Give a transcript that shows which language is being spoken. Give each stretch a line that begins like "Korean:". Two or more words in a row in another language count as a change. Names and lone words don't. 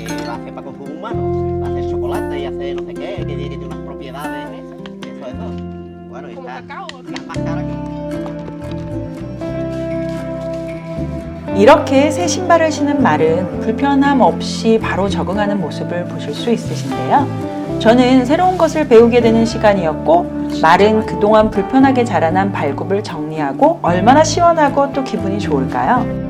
Spanish: lo hace para consumo humano, va a hacer chocolate y hace no sé qué, que tiene unas propiedades, eso de todo. Bueno, y está más cara que...
Korean: 이렇게 새 신발을 신은 말은 불편함 없이 바로 적응하는 모습을 보실 수 있으신데요. 저는 새로운 것을 배우게 되는 시간이었고, 말은 그동안 불편하게 자라난 발굽을 정리하고 얼마나 시원하고 또 기분이 좋을까요?